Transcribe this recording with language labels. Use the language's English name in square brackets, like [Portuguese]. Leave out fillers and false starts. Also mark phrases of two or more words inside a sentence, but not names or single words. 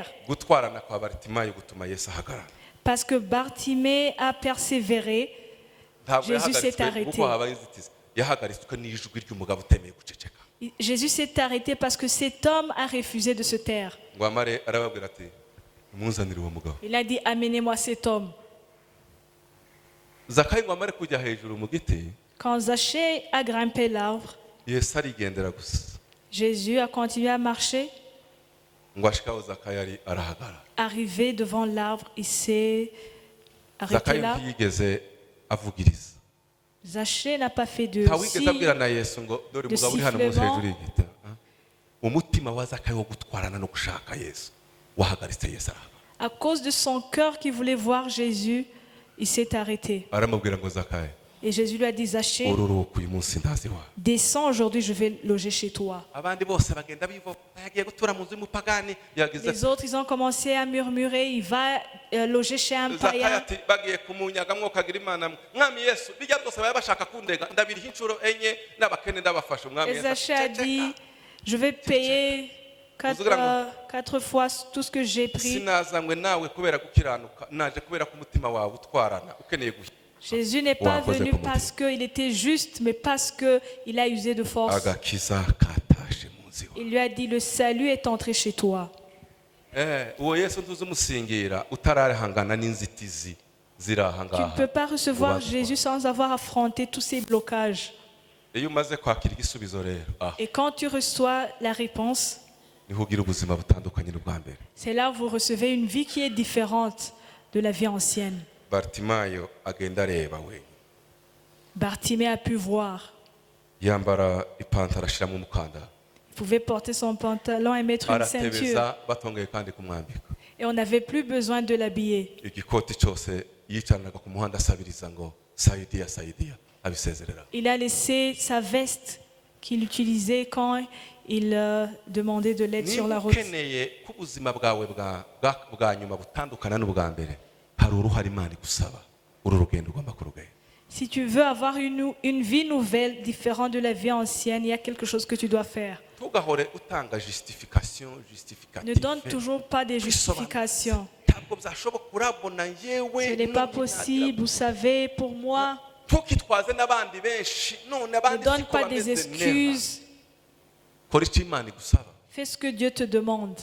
[Kinyarwanda] Gutwarana kwa Baritimayo gutuma Yesu ahagarara. [French] Parce que Bartimée a persévéré. [Kinyarwanda] Ntabwo [French] Jésus s'est [Kinyarwanda] yahagaritswe [French] arrêté. [Kinyarwanda] kuko habaye inzitizi, yahagaritswe n'ijwi ry'umugabo utemeye guceceka. [French] Jésus s'est arrêté parce que cet homme a refusé de se taire. [Kinyarwanda] Ngo amare arababwira ati muzanire uwo mugabo. [French] Il a dit, amenez-moi cet homme. [Kinyarwanda] Zakayo ngo amare kujya hejuru mu giti, [French] Quand Zaché a grimpé l'arbre, [Kinyarwanda] Yesu arigendera gusa. [French] Jésus a continué à marcher. [Kinyarwanda] ngo ashikaho zakayo arahagarara. [French] Arrivé devant l'arbre, il s'est arrêté [Kinyarwanda] Zakayo [French] là. [Kinyarwanda] ntiyigeze avugiriza. [French] Zaché n'a pas fait de [Kinyarwanda] ntawigeze [French] signe. [Kinyarwanda] abwira na Yesu ngo dore umugabo uri hano munsi hejuru y'igiti. Umutima wa Zakayo wo gutwarana no gushaka Yesu wahagaritse Yesu arahagarara. [French] À cause de son cœur qui voulait voir Jésus, il s'est arrêté. [Kinyarwanda] aramubwira ngo Zakayo [French] Et Jésus lui a dit, Zaché, [Kinyarwanda] ururuka uyu munsi ndazi wawe. [French] descends aujourd'hui, je vais loger chez toi. [Kinyarwanda] Abandi bose bagenda bivuga yagiye gutura mu nzu y'umupagani yagize [French] Les autres, ils ont commencé à murmurer, il va loger chez un [Kinyarwanda] Zakayo [French] païen. [Kinyarwanda] ati bagiye kumunyaga mwokagira imana mwami Yesu bijya byose baba bashaka kundega ndabiriha inshuro enye n'abakene ndabafasha umwami [French] Et [Kinyarwanda] Yesu [French] Zaché a dit, je vais payer quatre fois tout ce que j'ai pris. [Kinyarwanda] sinazanywe nawe kubera gukiranuka naje kubera ko umutima wawe utwarana ukeneye guhita. [French] Jésus n'est pas venu parce qu'il était juste, mais parce qu'il a usé de force. [Kinyarwanda] agakiza katashe mu nzu iwawe. [French] Il lui a dit, le salut est entré chez toi. [Kinyarwanda] uwo Yesu ntuzi umusingira utarahangana n'inzitizi ziri aha [French] Tu ne [Kinyarwanda] ngaha. [French] peux pas recevoir [Kinyarwanda] Ubanza [French] Jésus sans avoir affronté tous ces blocages. [Kinyarwanda] iyo umaze kwakira igisubizo rero [French] Et quand tu reçois la réponse, [Kinyarwanda] niho ugira ubuzima butandukanye n'ubwa mbere. [French] c'est là où vous recevez une vie qui est différente de la vie ancienne. [Kinyarwanda] Bartimayo agenda areba we [French] Bartimée a pu voir. [Kinyarwanda] yambara ipantaro ashyiramo umukandara [French] Il pouvait porter son pantalon et mettre une ceinture. [Kinyarwanda] aratebeza batongeye kandi kumwambika [French] Et on n'avait plus besoin de l'habiller. [Kinyarwanda] igikoti cyose yicaranaga ku muhanda asabiriza ngo [Swahili] sayidiya sayidiya [Kinyarwanda] abisezerera. [French] Il a laissé sa veste qu'il utilisait quand il demandait de l'aide sur [Kinyarwanda] niba [French] la route. [Kinyarwanda] ukeneye ko ubuzima bwawe bwa nyuma butandukana n'ubwa mbere hari uruhare Imana igusaba uru rugendo ugomba kurugenda. [French] Si tu veux avoir une vie nouvelle, différente de la vie ancienne, il y a quelque chose que tu dois faire. [Kinyarwanda] ntugahore utanga justification [French] Ne donne toujours pas des justifications. [Kinyarwanda] ntabwo byashoboka urabona yewe [French] Ce n'est pas possible, vous savez, pour moi. [Kinyarwanda] ntukitwaze n'abandi benshi none [French] Ne [Kinyarwanda] abandi [French] donne [Kinyarwanda] siko [French] pas des [Kinyarwanda] bameze neza. [French] excuses. [Kinyarwanda] kora icyo Imana igusaba [French] Fais ce que Dieu te demande.